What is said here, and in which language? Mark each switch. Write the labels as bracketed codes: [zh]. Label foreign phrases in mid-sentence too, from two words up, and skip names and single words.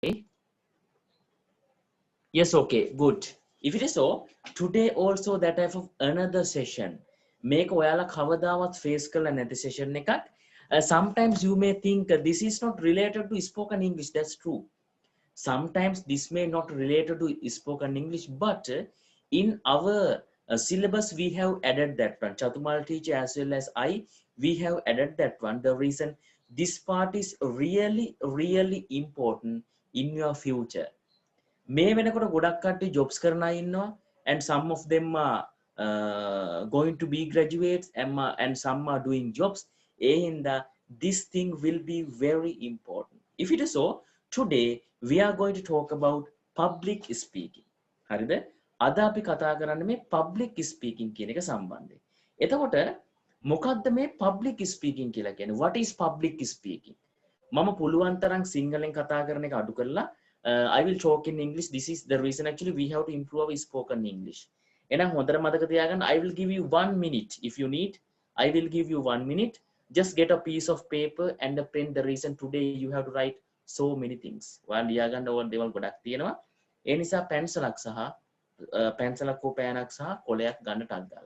[en] Yes, okay, good. If it is so, today also that type of another session. [si] Make ඔයාලා කවදාවත් face කරලා නැති session එකක්. [en] Sometimes you may think this is not related to spoken English. That's true. Sometimes this may not related to spoken English, but in our syllabus we have added that one. Chatumal teacher as well as I, we have added that one. The reason this part is really important in your future. [si] මේ වෙනකොට ගොඩක් කට්ටිය jobs කරන අය ඉන්නවා, [en] and some of them are going to be graduates, and some are doing jobs. [si] ඒ හින්දා [en] this thing will be very important. If it is so, today we are going to talk about public speaking. [si] හරිද? අද අපි කතා කරන්නේ මේ [en] public speaking [si] කියන එක සම්බන්ධයෙන්. එතකොට මොකද්ද මේ [en] public speaking [si] කියලා කියන්නේ? [en] What is public speaking? [si] මම පුළුවන් තරම් සිංහලෙන් කතා කරන එක අඩු කරලා [en] I will talk in English. This is the reason actually we have to improve our spoken English. [si] එහෙනම් හොඳට මතක තියාගන්න, [en] I will give you 1 minute if you need. I will give you 1 minute. Just get a piece of paper and a pen. The reason today you have to write so many things. [si] ඔයාලා ලියා ගන්න ඕන දේවල් ගොඩක් තියෙනවා. ඒ නිසා පැන්සලක් සහ පැන්සලක් හෝ පෑනක් සහ කොලයක් ගන්න ටක් ගාලා.